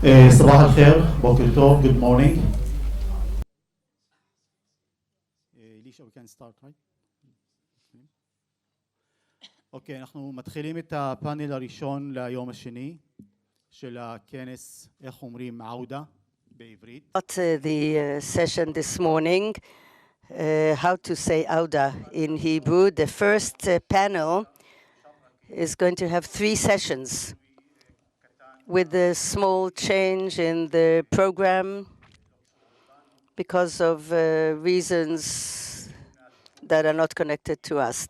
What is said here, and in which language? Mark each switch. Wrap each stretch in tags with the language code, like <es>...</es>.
<ar>صباح الخير,</ar> <he>بوكر tov,</he> <en>good morning. Elisha, we can start, right?</en> <he>אוקיי, אנחנו מתחילים את הפאנל הראשון ליום השני של הכנס, איך אומרים, עודה בעברית.</he> <en>The session this morning, how to say Awda in Hebrew. The first panel is going to have 3 sessions with a small change in the program because of reasons that are not connected to us.</en>